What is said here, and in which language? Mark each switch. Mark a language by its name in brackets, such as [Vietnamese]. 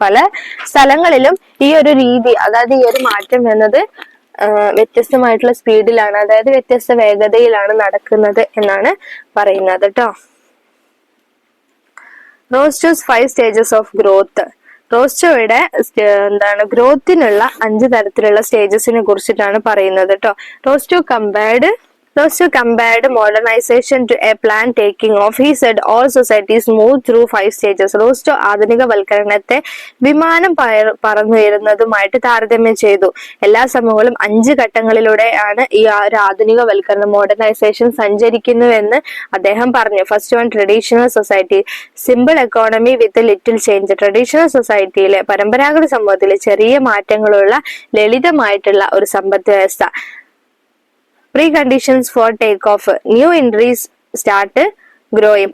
[Malayalam] പല സ്ഥലങ്ങളിലും ഈ ഒരു രീതി, അതായത് ഈ ഒരു മാറ്റം എന്നത് വ്യത്യസ്തമായിട്ടുള്ള സ്പീഡിലാണ്, അതായത് വ്യത്യസ്ത വേഗതയിലാണ് നടക്കുന്നത് എന്നാണ് പറയുന്നത് കേട്ടോ. [English] Rostow's 5 stages of growth. [Malayalam] റോസ്റ്റോയുടെ ഗ്രോത്തിനുള്ള 5 തരത്തിലുള്ള സ്റ്റേജസിനെ കുറിച്ചിട്ടാണ് പറയുന്നത് കേട്ടോ. [English] Rostow compared Rostow compared modernization to a plane taking off. He said all societies move through 5 stages. [Malayalam] റോസ്റ്റോ ആധുനികവൽക്കരണത്തെ വിമാനം പറന്നുയരുന്നതുമായിട്ട് താരതമ്യം ചെയ്തു. എല്ലാ സമൂഹങ്ങളും 5 ഘട്ടങ്ങളിലൂടെയാണ് ഈ ഒരു ആധുനികവൽക്കരണം മോഡേണൈസേഷൻ സഞ്ചരിക്കുന്നുവെന്ന് അദ്ദേഹം പറഞ്ഞു. [English] First one, traditional society simple economy with little change. [Malayalam] Traditional സൊസൈറ്റിയിലെ പരമ്പരാഗത സമൂഹത്തിലെ ചെറിയ മാറ്റങ്ങളുള്ള ലളിതമായിട്ടുള്ള ഒരു സമ്പദ് വ്യവസ്ഥ. [English] Preconditions for takeoff. New industries start growing.